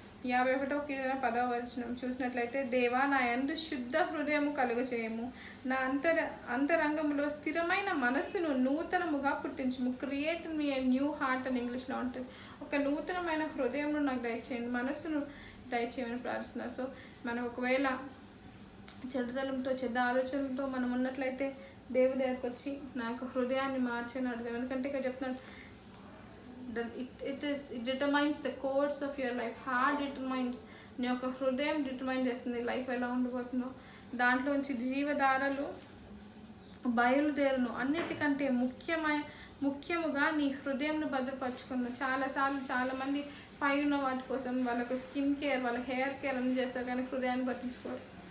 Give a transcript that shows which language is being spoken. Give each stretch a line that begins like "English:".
Telugu: 51వ కీర్తన 10వ వచనం చూసినట్లయితే, దేవా నా యందు శుద్ధ హృదయము కలుగజేయము, నా అంతరంగంలో స్థిరమైన మనస్సును నూతనముగా పుట్టించుము.
English: create me a new heart
Telugu: అని ఇంగ్లీష్లో ఉంటుంది. ఒక నూతనమైన హృదయంను నాకు దయచేయండి, మనస్సును దయచేయమని ప్రార్థిస్తున్నారు. సో మనం ఒకవేళ చెడుదలంతో చెడ్డ ఆలోచనలతో మనం ఉన్నట్లయితే దేవుడి దగ్గరకు వచ్చి నా యొక్క హృదయాన్ని మార్చని అడుగుతాం. ఎందుకంటే ఇక్కడ చెప్తున్నాడు,
English: it determines the course of your life. Heart determines,
Telugu: నీ యొక్క హృదయం డిటర్మైన్ చేస్తుంది లైఫ్ ఎలా ఉండబోతుందో. దాంట్లోంచి జీవధారలు బయలుదేరును. అన్నిటికంటే ముఖ్యముగా నీ హృదయంను భద్రపరచుకున్నాను. చాలామంది పై ఉన్న వాటి కోసం వాళ్ళకు స్కిన్ కేర్, వాళ్ళ హెయిర్ కేర్ అన్నీ చేస్తారు, కానీ హృదయాన్ని పట్టించుకోరు.